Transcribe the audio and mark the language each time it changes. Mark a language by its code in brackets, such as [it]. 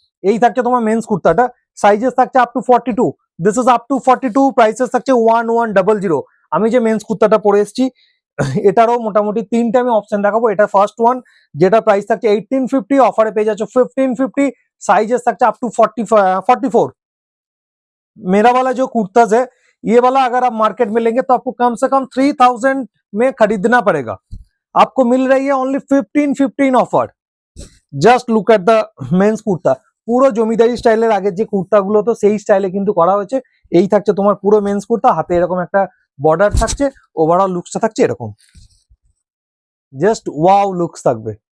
[bn] এই থাকছে তোমার মেন্স কুর্তাটা, সাইজেস থাকছে up to 42। This is up to 42। Prices থাকছে 1100। আমি যে মেন্স কুর্তাটা পরে এসেছি এটারও মোটামুটি 3টে আমি অপশন দেখাবো। এটা ফার্স্ট ওয়ান, যেটা প্রাইস থাকছে 1850, অফারে পেয়ে যাচ্ছে 1550। [hi] साइजेस तक अप टू 44। मेरा वाला जो कुर्ताज है ये वाला अगर आप मार्केट में लेंगे तो आपको कम से कम 3000 में खरीदना पड़ेगा। आपको मिल रही है only 1515 offer. [bn] Just look at the men's kurta, পুরো জমিদারি স্টাইলের আগের যে কুর্তাগুলো তো সেই স্টাইলে কিন্তু করা হয়েছে। এই থাকছে তোমার পুরো মেন্স কুর্তা, হাতে এরকম একটা বর্ডার থাকছে, ওভারঅল লুকসটা থাকছে এরকম, জাস্ট ওয়াও লুকস থাকবে।